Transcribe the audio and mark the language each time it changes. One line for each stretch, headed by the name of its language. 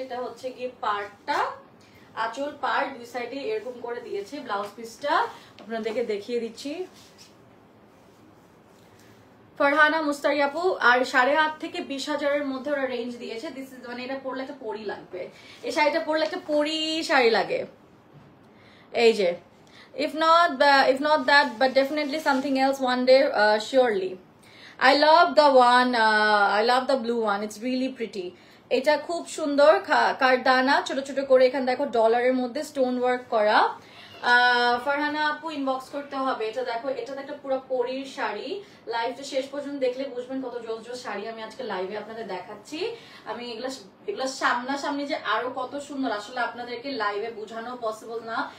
Bangla: এটা হচ্ছে কি পাড়টা, আঁচল পাড় দুই সাইডে এরকম করে দিয়েছে। ব্লাউজ পিসটা আপনাদেরকে দেখিয়ে দিচ্ছি। ফারহানা মুস্তারি আপু, আর 8.5 থেকে 20,000-এর মধ্যে ওরা রেঞ্জ দিয়েছে।
English: this is
Bangla: মানে এটা পরলে একটা পরি লাগবে, এই শাড়িটা পরলে একটা পরি শাড়ি লাগে। এই যে
English: if not that, but definitely something else one day, surely. I love the one, I love the blue one, it's really pretty.
Bangla: এটা খুব সুন্দর, কারদানা ছোট ছোট করে এখানে দেখো ডলারের মধ্যে স্টোন ওয়ার্ক করা। ফারহানা আপু ইনবক্স করতে হবে। এটা দেখো, এটা একটা পুরো পরীর শাড়ি। লাইভটা শেষ পর্যন্ত দেখলে বুঝবেন কত জোস জোস শাড়ি আমি আজকে লাইভে আপনাদের দেখাচ্ছি। আমি এগুলা সামনাসামনি যে আরো কত সুন্দর, আসলে আপনাদেরকে লাইভে বোঝানো পসিবল না।